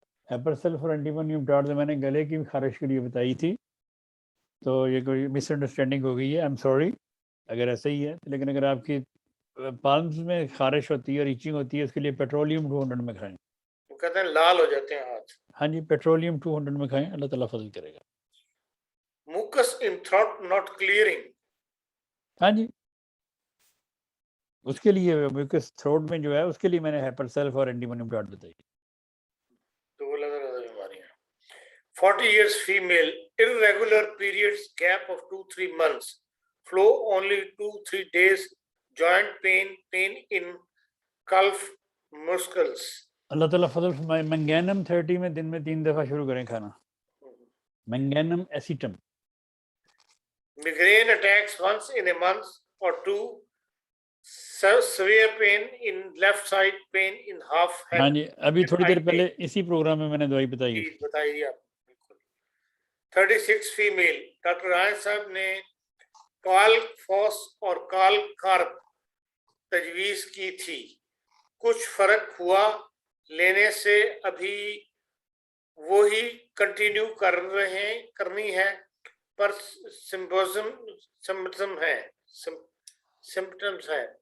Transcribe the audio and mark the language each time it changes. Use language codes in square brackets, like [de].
[ur] ہیپر self اور اینٹیمونیم ٹاٹ میں نے گلے کی خارش کے لیے بتائی تھی, تو یہ کوئی مس انڈرسٹینڈنگ ہو گئی ہے, [en] I am sorry [ur] اگر ایسا ہی ہے. لیکن اگر آپ کی پالمز میں خارش ہوتی ہے اور ایچنگ ہوتی ہے, اس کے لیے پیٹرولیم 200 میں کھائیں. وہ کہتے ہیں لال ہو جاتے ہیں ہاتھ. ہاں جی, پیٹرولیم 200 میں کھائیں, اللہ تعالیٰ فضل کرے گا. [en] mucus in throat not clearing. [ur] ہاں جی, اس کے لیے میوکس تھروٹ میں جو ہے اس کے لیے میں نے ہیپر سیلف اور اینٹیمونیم ٹاٹ بتائی. تو وہ لگا رہا بیماریاں. [en] 40 years female, irregular periods, gap of 2-3 months, flow only 2-3 days, joint pain, pain in calf muscles. [ur] اللہ تعالیٰ فضل فرمائے. منگینم 30 میں دن میں 3 دفعہ شروع کریں کھانا, منگینم ایسیٹم. [en] Migraine attacks once in a month or two, severe pain in left side, pain in half head. [ur] ہاں جی, ابھی تھوڑی دیر پہلے اسی پروگرام میں نے دوائی بتائی ہے. بتائیے آپ. 36 فیمیل, ڈاکٹر رائے صاحب نے کال فوس اور کال کارب تجویز کی تھی, کچھ فرق ہوا لینے سے؟ ابھی وہی کنٹینیو کرنی ہے, پر سمپٹمز ہے.